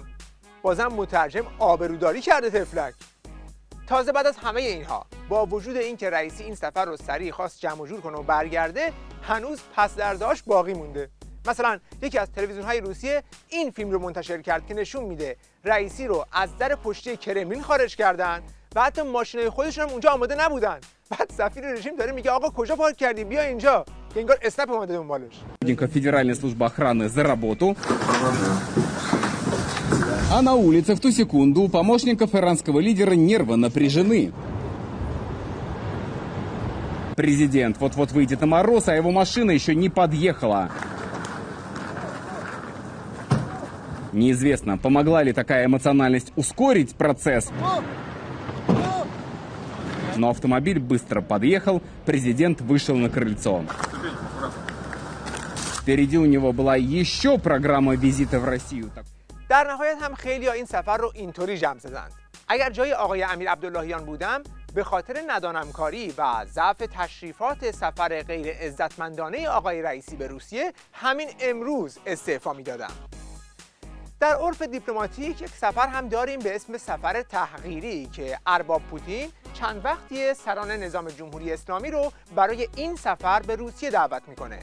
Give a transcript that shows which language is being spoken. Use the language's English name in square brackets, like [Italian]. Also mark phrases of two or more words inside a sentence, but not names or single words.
[Persian] بازم مترجم آبروداری کرده تفلک. تازه بعد از همه اینها، با وجود اینکه رئیسی این سفر رو سریع خواست جمع و جور کنه و برگرده، هنوز پس درداش باقی مونده. مثلا یکی از تلویزیون‌های روسیه این فیلم رو منتشر کرد که نشون میده رئیسی رو از در پشتی کرملین خارج کردن و حتی ماشینای خودشون هم اونجا آماده نبودن. بعد سفیر رژیم داره میگه آقا کجا پارک کردی؟ بیا اینجا. که انگار اسنپ اومده دنبالش. [Russian] Федеральная служба охраны за работу. А на улице в ту секунду у помощников иранского лидера нервы напряжены. Президент вот-вот выйдет на мороз, а его машина еще не подъехала. Неизвестно, помогла ли такая эмоциональность ускорить процесс. Но автомобиль быстро подъехал, президент вышел на крыльцо. Впереди у него была еще программа визита в Россию. [Persian] در نهایت هم خیلی‌ها این سفر رو اینطوری جمع زدند: اگر جای آقای امیر عبداللهیان بودم، به خاطر ندانمکاری و ضعف تشریفات سفر غیر عزتمندانه آقای رئیسی به روسیه همین امروز استعفا می‌دادم. در عرف دیپلماتیک یک سفر هم داریم به اسم سفر تحقیری که ارباب پوتین چند وقتی سران نظام جمهوری اسلامی رو برای این سفر به روسیه دعوت میکنه.